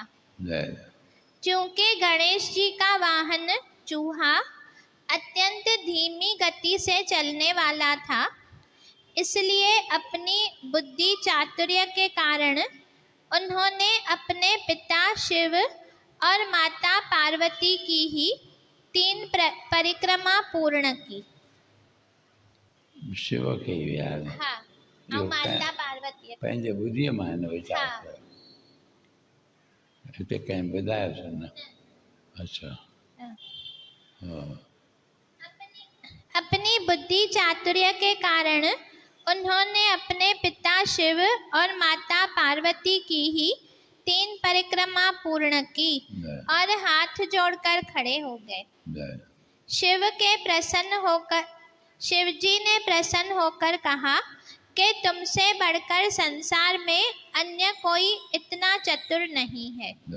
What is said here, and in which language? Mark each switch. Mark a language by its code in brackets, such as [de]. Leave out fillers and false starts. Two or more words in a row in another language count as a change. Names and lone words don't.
[hi] क्योंकि गणेश जी का वाहन चूहा अत्यंत धीमी गति से चलने वाला था, इसलिए अपनी बुद्धि चातुर्य के कारण उन्होंने अपने पिता शिव और माता पार्वती की ही 3 परिक्रमा पूर्ण की। [sd] शिव खे ई विहारे। [hi] हाँ, और माता पार्वती [sd] पंहिंजे बुद्धीअ मां हिन वीचार कयो। हिते कंहिं ॿुधायोसीं न। अच्छा हा [hi] अपनी बुद्धि चातुर्य के कारण उन्होंने अपने पिता शिव और माता पार्वती की ही 3 परिक्रमा पूर्ण की और हाथ जोड़कर खड़े हो गए। शिव जी ने प्रसन्न होकर कहा कि तुमसे बढ़कर संसार में अन्य कोई इतना चतुर नहीं है।